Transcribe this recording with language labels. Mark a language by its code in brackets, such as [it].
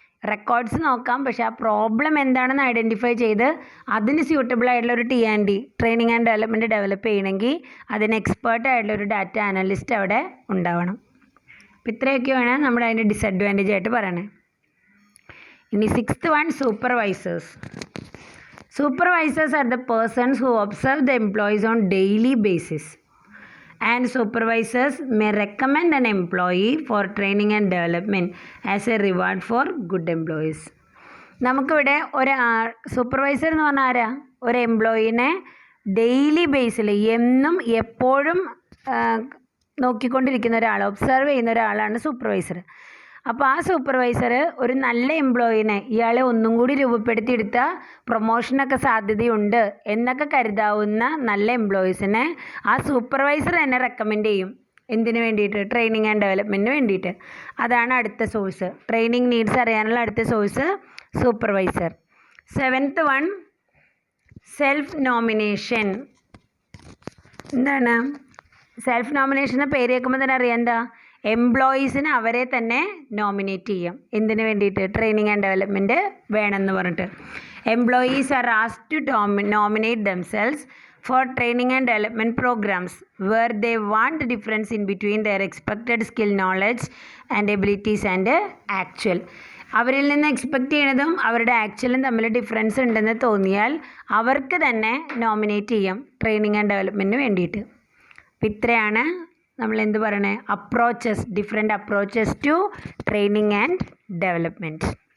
[ml] Records നോക്കാം, പക്ഷേ ആ പ്രോബ്ലം എന്താണെന്ന് ഐഡൻറ്റിഫൈ ചെയ്ത് അതിന് സ്യൂട്ടബിൾ ആയിട്ടുള്ള ഒരു T&D training and development develop ചെയ്യണമെങ്കിൽ അതിന് എക്സ്പേർട്ട് ആയിട്ടുള്ള ഒരു ഡാറ്റ അനലിസ്റ്റ് അവിടെ ഉണ്ടാവണം. അപ്പോൾ ഇത്രയൊക്കെയാണ് നമ്മുടെ അതിൻ്റെ ഡിസഡ്വാൻറ്റേജ് ആയിട്ട് പറയണത്. ഇനി 6th one, supervisors. [en] Supervisors are the persons who observe the employees on daily basis, and supervisors may recommend an employee for training and development as a reward for good employees. [ml] നമുക്കിവിടെ supervisor എന്ന് പറഞ്ഞാൽ ആരാ? ഒരു എംപ്ലോയീനെ daily ബേസിൽ എന്നും എപ്പോഴും നോക്കിക്കൊണ്ടിരിക്കുന്ന ഒരാൾ, observe ചെയ്യുന്ന ഒരാളാണ് സൂപ്പർവൈസർ. അപ്പോൾ ആ സൂപ്പർവൈസർ ഒരു നല്ല എംപ്ലോയീനെ, ഇയാളെ ഒന്നും കൂടി രൂപപ്പെടുത്തിയെടുത്താൽ പ്രൊമോഷനൊക്കെ സാധ്യതയുണ്ട് എന്നൊക്കെ കരുതാവുന്ന നല്ല എംപ്ലോയീസിനെ ആ സൂപ്പർവൈസർ തന്നെ റെക്കമെൻഡ് ചെയ്യും. എന്തിനു വേണ്ടിയിട്ട്? ട്രെയിനിങ് ആൻഡ് ഡെവലപ്മെൻറ്റിന് വേണ്ടിയിട്ട്. അതാണ് അടുത്ത സോഴ്സ്. ട്രെയിനിങ് നീഡ്സ് അറിയാനുള്ള അടുത്ത source supervisor. 7th one, self nomination. എന്താണ് സെൽഫ് നോമിനേഷൻ എന്ന പേര് കേൾക്കുമ്പോൾ തന്നെ അറിയാം എന്താ? എംപ്ലോയീസിന് അവരെ തന്നെ നോമിനേറ്റ് ചെയ്യാം. എന്തിനു വേണ്ടിയിട്ട്? ട്രെയിനിങ് ആൻഡ് ഡെവലപ്മെൻറ്റ് വേണമെന്ന് പറഞ്ഞിട്ട്. [en] Employees are asked to nominate themselves for training and development programs where they want difference in between their expected skill, knowledge and abilities and actual. [ml] അവരിൽ നിന്ന് എക്സ്പെക്റ്റ് ചെയ്യണതും അവരുടെ ആക്ച്വലും തമ്മിൽ ഡിഫറൻസ് ഉണ്ടെന്ന് തോന്നിയാൽ അവർക്ക് തന്നെ നോമിനേറ്റ് ചെയ്യാം ട്രെയിനിങ് ആൻഡ് ഡെവലപ്മെൻറ്റിന് വേണ്ടിയിട്ട്. അപ്പം ഇത്രയാണ് നമ്മൾ എന്ത് പറയണേ, [en] Different approaches to training and development.